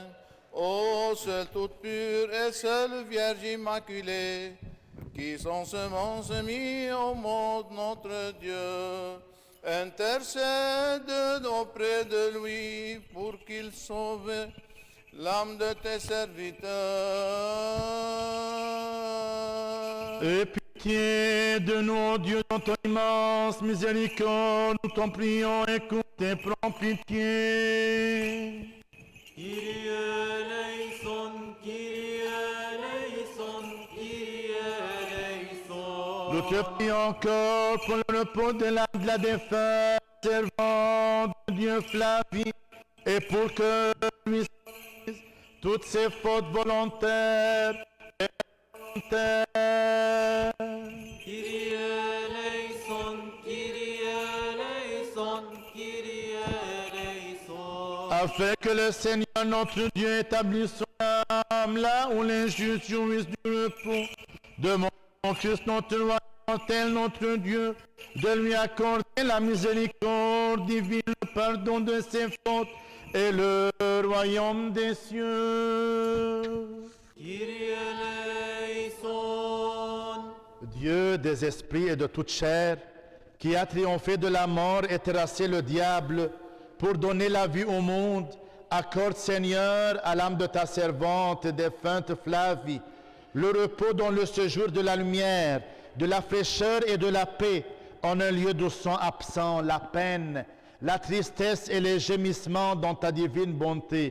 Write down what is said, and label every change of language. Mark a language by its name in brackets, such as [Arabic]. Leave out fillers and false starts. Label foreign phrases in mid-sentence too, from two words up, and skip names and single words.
[French] Ô seule toute pure et seule Vierge immaculée, qui sans semence mis au monde notre Dieu, intercède auprès de lui pour qu'il sauve l'âme de tes serviteurs. Aie pitié de nous, Dieu, dans ton immense miséricorde, nous t'en prions, écoute et prends pitié. [Greek] Κύριε ἐλέησον, Κύριε ἐλέησον, Κύριε ἐλέησον. [French] Nous te prions encore pour le repos de la défunte servante de Dieu Flavie, et pour que lui cessent toutes ses fautes volontaires et volontaires. [Greek] Κύριε ἐλέησον, Κύριε ἐλέησον, Κύριε ἐλέησον. [French] Afin que le Seigneur notre Dieu établisse son âme là où les justes jouissent du repos. Demande au Christ notre roi, tel notre Dieu, de lui accorder la miséricorde divine, le pardon de ses fautes et le royaume des cieux. [Greek] Κύριε ἐλέησον. [French] Dieu des esprits et de toute chair, qui a triomphé de la mort et terrassé le diable pour donner la vie au monde, accorde, Seigneur, à l'âme de ta servante défunte Flavie, le repos dans le séjour de la lumière, de la fraîcheur et de la paix, en un lieu d'où sont absents la peine, la tristesse et les gémissements dans ta divine bonté.